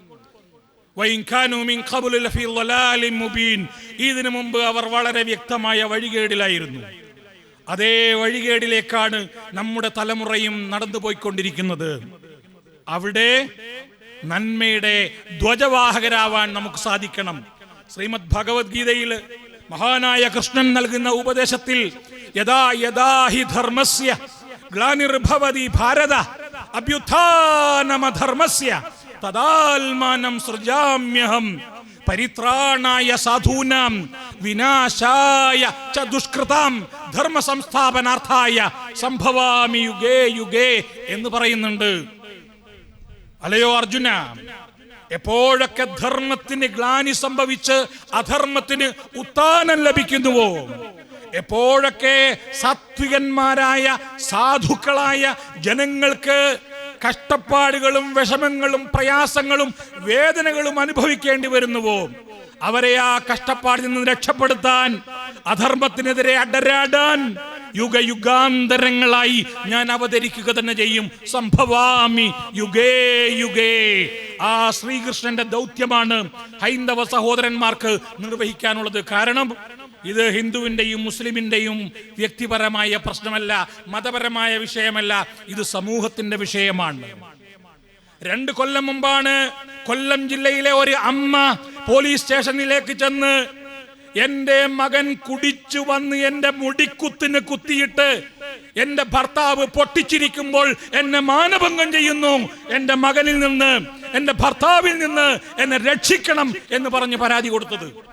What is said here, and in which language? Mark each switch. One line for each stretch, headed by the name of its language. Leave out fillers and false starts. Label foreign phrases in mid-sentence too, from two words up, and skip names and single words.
Malayalam: ഇതിനു മുമ്പ് അവർ വളരെ വ്യക്തമായ വഴികേടിലായിരുന്നു. അതേ വഴികേടിലേക്കാണ് നമ്മുടെ തലമുറയും നടന്നു പോയിക്കൊണ്ടിരിക്കുന്നത്. അവിടെ നന്മയുടെ ധ്വജവാഹകരാവാൻ നമുക്ക് സാധിക്കണം. ശ്രീമദ് ഭഗവത്ഗീതയിൽ മഹാനായ കൃഷ്ണൻ നൽകുന്ന ഉപദേശത്തിൽ
Sanskrit: യഥാ യഥാ ഹി ധർമ്മസ്യ ഗ്ലാനിർഭവതി ഭാരത അഭ്യുത്ഥാനമധർമ്മസ്യ തദാത്മാനം സൃജാമ്യഹം പരിത്രാണായ സാധൂനാം വിനാശായ ച ദുഷ്കൃതാം ധർമ്മ സംസ്ഥാപനാർത്ഥായ സംഭവാമി യുഗേ യുഗേ
Malayalam: എന്ന് പറയുന്നുണ്ട്. അല്ലയോ അർജുന, എപ്പോഴൊക്കെ ധർമ്മത്തിന് ഗ്ലാനി സംഭവിച്ച് അധർമ്മത്തിന് ഉത്ഥാനം ലഭിക്കുന്നുവോ, എപ്പോഴൊക്കെ സാത്വികന്മാരായ സാധുക്കളായ ജനങ്ങൾക്ക് കഷ്ടപ്പാടുകളും വിഷമങ്ങളും പ്രയാസങ്ങളും വേദനകളും അനുഭവിക്കേണ്ടി വരുന്നുവോ, അവരെ ആ കഷ്ടപ്പാടിൽ നിന്ന് രക്ഷപ്പെടുത്താൻ, അധർമ്മത്തിനെതിരെ അടരാടാൻ യുഗയുഗാന്തരങ്ങളായി ഞാൻ അവതരിക്കുക തന്നെ ചെയ്യും.
Sanskrit: സംഭവാമി യുഗേ യുഗേ.
Malayalam: ആ ശ്രീകൃഷ്ണന്റെ ദൗത്യമാണ് ഹൈന്ദവ സഹോദരന്മാർക്ക് നിർവഹിക്കാനുള്ളത്. കാരണം ഇത് ഹിന്ദുവിന്റെയും മുസ്ലിമിന്റെയും വ്യക്തിപരമായ പ്രശ്നമല്ല, മതപരമായ വിഷയമല്ല, ഇത് സമൂഹത്തിന്റെ വിഷയമാണ്. 2 കൊല്ലം മുമ്പാണ് കൊല്ലം ജില്ലയിലെ ഒരു അമ്മ പോലീസ് സ്റ്റേഷനിലേക്ക് ചെന്ന് എന്റെ മകൻ കുടിച്ചു വന്ന് എന്റെ മുടിക്കുത്തിന് കുത്തിയിട്ട് എന്റെ ഭർത്താവ് പൊട്ടിച്ചിരിക്കുമ്പോൾ എന്നെ മാനഭംഗം ചെയ്യുന്നു, എന്റെ മകനിൽ നിന്ന്, എന്റെ ഭർത്താവിൽ നിന്ന് എന്നെ രക്ഷിക്കണം എന്ന് പറഞ്ഞ് പരാതി കൊടുത്തത്.